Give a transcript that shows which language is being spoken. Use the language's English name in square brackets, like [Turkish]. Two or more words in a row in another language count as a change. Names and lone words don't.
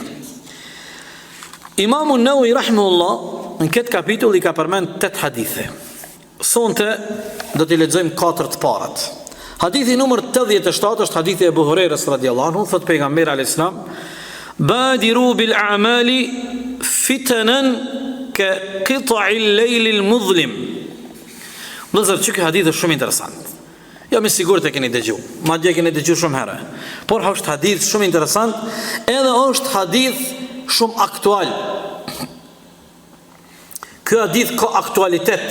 [Albanian] Imamu Nawawi rahimahullah në këtë kapitull i ka përmend 8 hadithe. Sonte do t'i lexojmë 4 të parat. Hadithi numër 87 është hadithi e Abu Hurairës [Arabic] رضي الله عنه, [Albanian] thot pejgamberi [Arabic] عليه السلام: "بادروا بالأعمال فتنا كقطع الليل المظلم." [Albanian] Vëllazër, që ky hadith është shumë interesant. Jo me sigurt e keni dëgjuar, madje keni dëgjuar shumë herë. Por është hadith shumë interesant, edhe është hadith shumë aktual. Ky hadith ka aktualitet.